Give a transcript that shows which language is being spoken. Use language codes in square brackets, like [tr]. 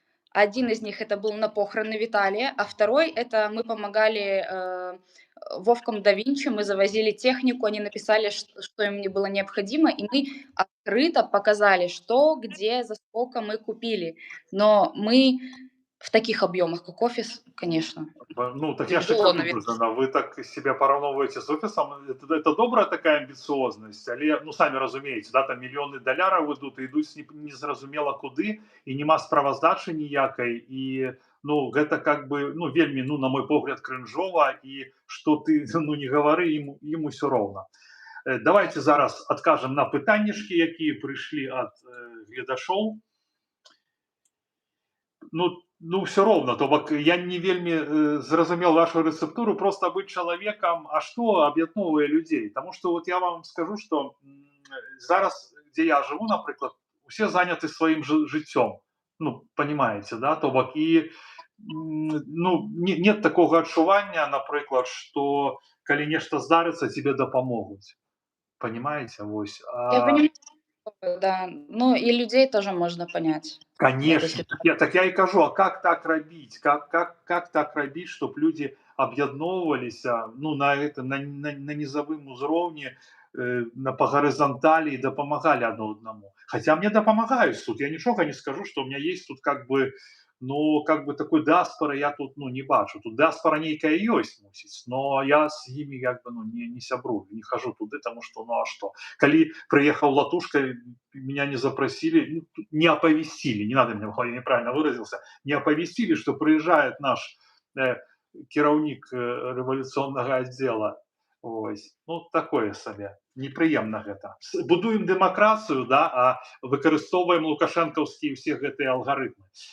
[ru] Один из них это был на похороны Виталия, а второй это мы помогали Вовкам да Винчи, мы завозили технику, они написали, что им не было необходимо, и мы открыто показали, что, где, за сколько мы купили. Но мы в таких объемах, как офис, конечно, [be] Ну, так я ж і [ru] тяжело, [be] кажу, [ru] наверное. [be] Богдана, ви так себе параўноўваеце з офісам. Это добрая такая амбіцыознасць, але ну самі разумееце, да, там мільёны даляраў ідуць і ідуць незразумела куды, і няма справаздачы ніякай, і ну гэта как бы ну вельмі, ну на мой погляд, крынжова, і што ты ну не гавары, ім усё роўна. Давайте зараз адкажам на пытаннішкі, якія прыйшлі ад гледашоў. Ну все роўна, то бок я не вельмі зразумеў вашу рэцэптуру, просто быць чалавекам, а што аб'ядноўвае людзей, Таму што вот я вам скажу, што зараз, дзе я жыву, напрыклад, усе заняты сваім жыццём, ну понимаете, да, то бок і ну нет такога адчування, напрыклад, што калі нешта здарыцца, тебе дапамогуць, понимаете, вось. [ru] Я понимаю, да. Ну и людей тоже можно понять в этой Конечно, ситуации. [be] так я и кажу, а как так рабіць, как так рабіць, чтоб люди аб'ядноўваліся ну на низавым узроўні, па гарызанталі і дапамагалі адно аднаму. Хотя мне дапамагаюць тут, я нічога не скажу, что у меня есть тут как бы ну как бы такой дыаспоры я тут ну не бачу, тут дыаспора нейкая ёсць мусіць, но я з імі як бы ну не сябрую, не хожу туды, потому что ну а что, калі прыехаў Латушка, [ru] меня не запросили, не оповестили, не надо меня, я неправильно выразился, не оповестили, что приезжает [be] наш кіраўнік рэвалюцыйнага аддзела. Ось. Ну такое сабе, непрыемна гэта. Будуем дэмакратыю, да, а выкарыстоўваем лукашэнкаўскія ўсе гэтыя алгарытмы.